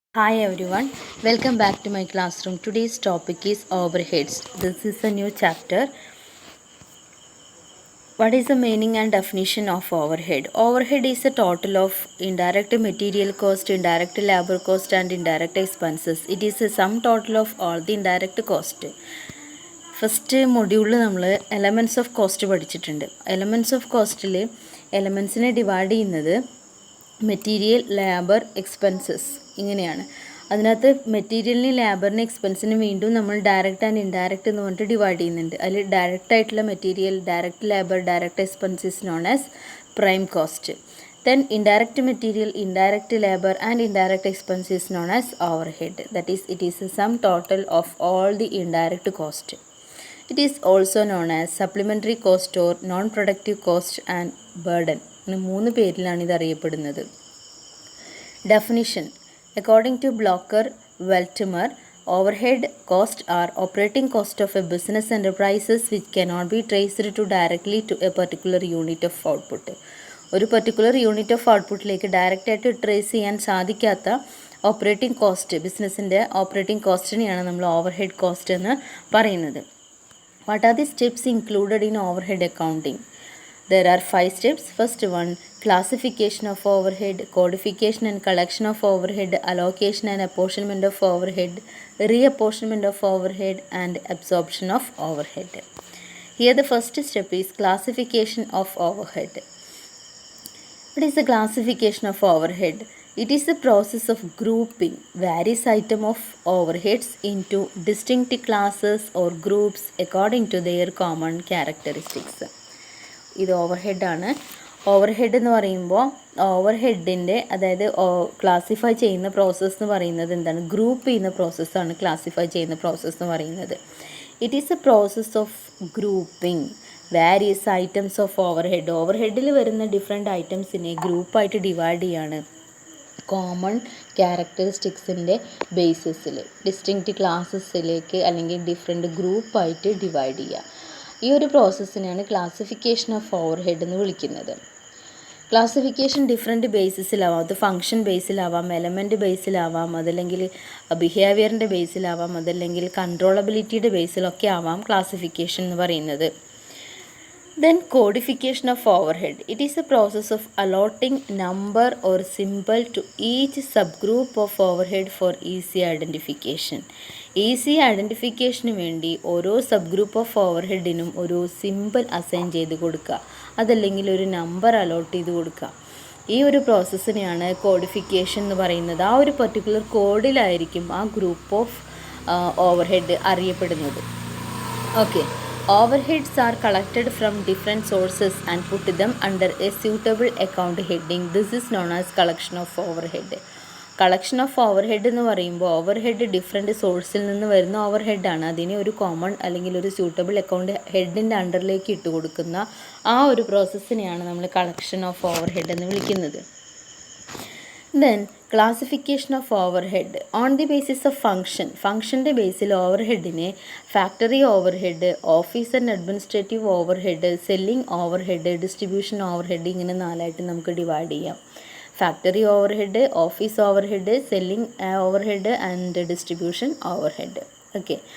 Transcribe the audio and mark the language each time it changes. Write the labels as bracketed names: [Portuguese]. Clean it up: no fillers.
[English] Hi everyone, welcome back to my classroom. Today's topic is overheads. This is a new chapter. What is the meaning and definition of overhead? Overhead is a total of indirect material cost, indirect labor cost, and indirect expenses. It is a sum total of all the indirect cost. [Malayalam] First മൊഡ്യൂളിൽ നമ്മൾ elements of cost പഠിച്ചിട്ടുണ്ട്. Elements of കോസ്റ്റിൽ എലമെൻറ്റ്സിനെ divide ചെയ്യുന്നത് material, labour, expenses ഇങ്ങനെയാണ്. അതിനകത്ത് മെറ്റീരിയലിനും ലേബറിനും എക്സ്പെൻസിനും വീണ്ടും നമ്മൾ direct and indirect എന്ന് പറഞ്ഞിട്ട് ഡിവൈഡ് ചെയ്യുന്നുണ്ട്. അതിൽ ഡയറക്റ്റ് ആയിട്ടുള്ള material, direct labour, direct expenses [English] Known as prime cost. Then indirect material, indirect labor and indirect expense is known as overhead. That is, it is the sum total of all the indirect cost. It is also known as supplementary cost or non-productive cost and burden. [Malayalam] മൂന്ന് പേരിലാണ് ഇത് അറിയപ്പെടുന്നത്. Definition. [English] According to Blocker, Weltimer, overhead costs are operating cost of a business enterprises which cannot be traced to directly to a particular unit of output. [Malayalam] ഒരു particular unit of ഔട്ട്പുട്ടിലേക്ക് ഡയറക്റ്റായിട്ട് trace ചെയ്യാൻ സാധിക്കാത്ത operating cost, ബിസിനസ്സിൻ്റെ operating കോസ്റ്റിനെയാണ് നമ്മൾ overhead cost എന്ന് പറയുന്നത്. [English] What are the steps included in overhead accounting? There are 5 steps. First one, classification of overhead, codification and collection of overhead, allocation and apportionment of overhead, reapportionment of overhead, and absorption of overhead. Here the first step is classification of overhead. What is the classification of overhead? It is the process of grouping various items of overheads into distinct classes or groups according to their common characteristics. [Malayalam] ഇത് ഓവർഹെഡാണ്. Overhead എന്ന് പറയുമ്പോൾ ഓവർഹെഡിൻ്റെ അതായത് classify ചെയ്യുന്ന process എന്ന് പറയുന്നത് എന്താണ്? Group ചെയ്യുന്ന പ്രോസസ്സാണ് ക്ലാസിഫൈ ചെയ്യുന്ന പ്രോസസ്സ് എന്ന് പറയുന്നത്. [English] It is a process of grouping various items of overhead. [Malayalam] ഓവർഹെഡിൽ വരുന്ന ഡിഫറെൻറ്റ് ഐറ്റംസിനെ ഗ്രൂപ്പായിട്ട് ഡിവൈഡ് ചെയ്യാണ് കോമൺ ക്യാരക്ടറിസ്റ്റിക്സിൻ്റെ ബേസിസിൽ ഡിസ്റ്റിങ്ക്റ്റ് ക്ലാസ്സസിലേക്ക് അല്ലെങ്കിൽ ഡിഫറെൻറ്റ് ഗ്രൂപ്പായിട്ട് ഡിവൈഡ് ചെയ്യുക. ഈ ഒരു പ്രോസസ്സിനെയാണ് ക്ലാസിഫിക്കേഷൻ ഓഫ് ഓവർഹെഡ് എന്ന് വിളിക്കുന്നത്. Classification different ബേസിസിലാവാം. അത് ഫങ്ഷൻ ബേസിലാവാം, എലമെൻറ്റ് ബേസിലാവാം, അതല്ലെങ്കിൽ ബിഹേവിയറിൻ്റെ ബേസിലാവാം, അതല്ലെങ്കിൽ കൺട്രോളബിലിറ്റിയുടെ ബേസിലൊക്കെ ആവാം ക്ലാസിഫിക്കേഷൻ എന്ന് പറയുന്നത്. [English] Then codification of overhead. It is a process of allotting number or symbol to each subgroup of overhead for easy identification. [Malayalam] Easy ഐഡൻറ്റിഫിക്കേഷന് വേണ്ടി ഓരോ സബ് ഗ്രൂപ്പ് ഓഫ് ഓവർഹെഡിനും ഒരു സിമ്പിൾ അസൈൻ ചെയ്ത് കൊടുക്കുക, അതല്ലെങ്കിൽ ഒരു നമ്പർ അലോട്ട് ചെയ്ത് കൊടുക്കുക. ഈ ഒരു പ്രോസസ്സിനെയാണ് കോഡിഫിക്കേഷൻ എന്ന് പറയുന്നത്. ആ ഒരു പർട്ടിക്കുലർ കോഡിലായിരിക്കും ആ ഗ്രൂപ്പ് ഓഫ് ഓവർഹെഡ് അറിയപ്പെടുന്നത്. Okay. [English] Overheads are collected from different sources and put them under a suitable account heading. This is known as collection of overhead. [Malayalam] Collection of overhead എന്ന് പറയുമ്പോൾ ഓവർഹെഡ് ഡിഫറെൻറ്റ് സോഴ്സിൽ നിന്ന് വരുന്ന ഓവർഹെഡാണ്. അതിനെ ഒരു common അല്ലെങ്കിൽ ഒരു സ്യൂട്ടബിൾ അക്കൗണ്ട് ഹെഡിൻ്റെ അണ്ടറിലേക്ക് ഇട്ട് കൊടുക്കുന്ന ആ ഒരു പ്രോസസ്സിനെയാണ് നമ്മൾ കളക്ഷൻ ഓഫ് ഓവർഹെഡ് എന്ന് വിളിക്കുന്നത്. [English] Then classification of overhead on the basis of function. [Malayalam] ഫംഗ്ഷൻ്റെ Basil ഓവർഹെഡിനെ factory overhead, office and administrative overhead, selling overhead, distribution overhead ഇങ്ങനെ 4ആയിട്ട് നമുക്ക് ഡിവൈഡ് ചെയ്യാം. [English] Factory overhead, office overhead, selling overhead and distribution overhead. Okay.